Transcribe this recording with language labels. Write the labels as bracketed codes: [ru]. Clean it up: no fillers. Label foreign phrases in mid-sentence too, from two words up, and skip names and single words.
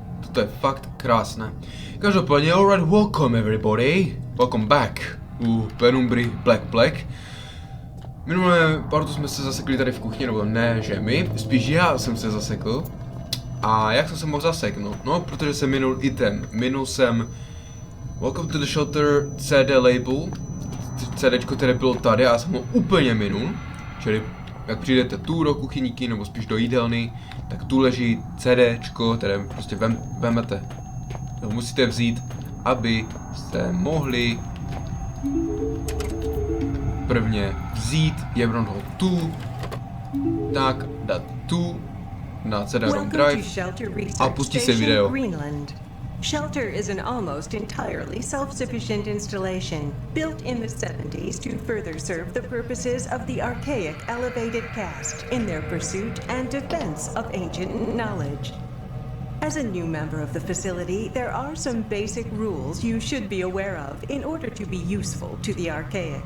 [cs] to je fakt krásné. Každopádně, [en] alright, welcome everybody. Welcome back u Penumbry Black. [cs] Minulé partu jsme se zasekli tady v kuchyni, nebo ne, že my, spíš já jsem se zasekl. A jak jsem se mohl zaseknout? No, protože jsem minul item. Minul jsem [en] Welcome to the Shelter CD label. [cs] CDčko, které bylo tady a já jsem ho úplně minul. Čili jak přijdete tu do kuchyníky, nebo spíš do jídelny, tak tu leží CDčko, které prostě vemete. To musíte vzít, abyste mohli prvně vzít, jebnout ho tu, tak dát tu na CD-ROM drive a pustit si video. [en] Shelter is an almost entirely self-sufficient installation, built in the 70s to further serve the purposes of the archaic elevated caste in their pursuit and defense of ancient knowledge. As a new member of the facility, there are some basic rules you should be aware of in order to be useful to the archaic.